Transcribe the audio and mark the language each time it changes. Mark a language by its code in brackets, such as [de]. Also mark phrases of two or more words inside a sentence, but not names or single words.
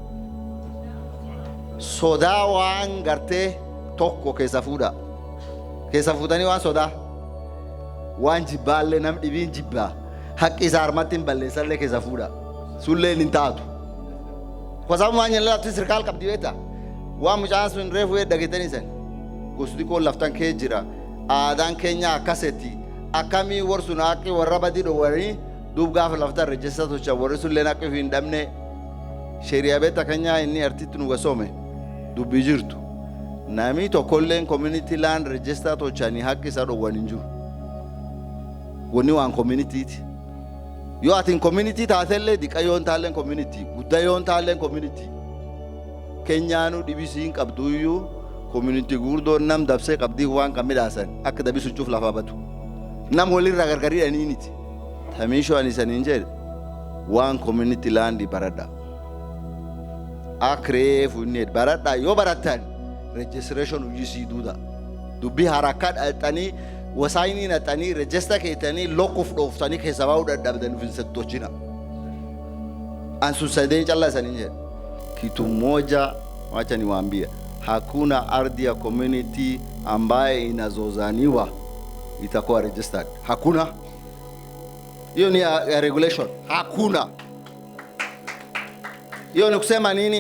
[om] sodaa waan gartee tokko keessa fuudhanii waan sodaa waan jibbaallee nam dhibiin jibbaa haqqi isaa harmatti hin balleessallee keessa fuudha sulleen hin taatu kwasamu waan jennaan lafti sirkaal qabdi beeta waan mucaan sun reefu dhageetanii san gosti koo laftan kee jira aadaan keenya akkasetti akkamii warsun haqqi warra badii dhowwanii duub gaafa laftan register tochan warri sulleen haqqi hin dhabne sheriyaa beeta keenyaa inni artitti nu gasoome dubbii jirtu nami tokkolleen [en] community land register [om] tochanii haqqi isaa dhowwan hin jiru wanni waan communityiti yoo atin community taatellee diqayyoon taalleen community guddayoon taalleen community keenyaanu dhibisiin qabduyyuu community gurdoon nam dabsee qabdii waan kan midhaasan akka dabisu cuuf lafaa batu nam walirraa gargariidhaniiniti tamiishoo ani saniin jedhe waan [en] community landi [om] baradha akreefu inni baradha yoo barattan registration uyyisii duuda dubbii harakkaa dhaltanii wasaayinii naxanii register keetanii lokkuuf dhooftanii keessa baa'uu dadhabdan finsettochina ansun sadeen callaa saniin jedhe [sw] kitu moja wacha niwaambia hakuna ardhi ya community ambaye inazozaniwa itakuwa registered. Hakuna. Hiyo ni ya regulation. Hakuna. Hiyo ni kusema nini?